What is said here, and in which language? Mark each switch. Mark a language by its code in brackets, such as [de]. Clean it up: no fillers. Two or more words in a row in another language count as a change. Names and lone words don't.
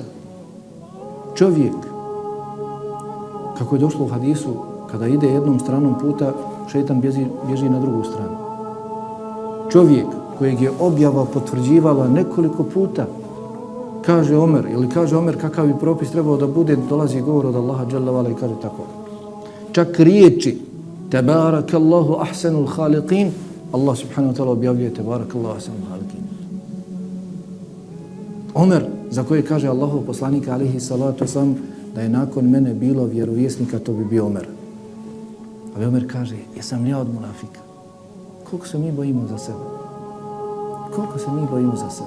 [bs] Čovjek, kako je došlo u hadisu, kada ide jednom stranom puta, šejtan bježi na drugu stranu. Čovjek kojeg je objava potvrđivala nekoliko puta, kaže Omer, ili kaže Omer kakav bi propis trebao da bude, dolazi govor od Allaha [ar] جل وعلا [bs] i kaže tako. Čak riječi [ar] تبارك الله أحسن الخالقين, [bs] Allah [ar] سبحانه وتعالى [bs] objavljuje [ar] تبارك الله أحسن الخالقين. [bs] Omer, za koje kaže Allahov poslanik [ar] عليه الصلاة والسلام [bs] da je nakon mene bilo vjerovjesnika, to bi bio Omer. Ali Omer kaže, jesam li ja od munafika? Koliko se mi bojimo za sebe? Koliko se mi bojimo za sebe?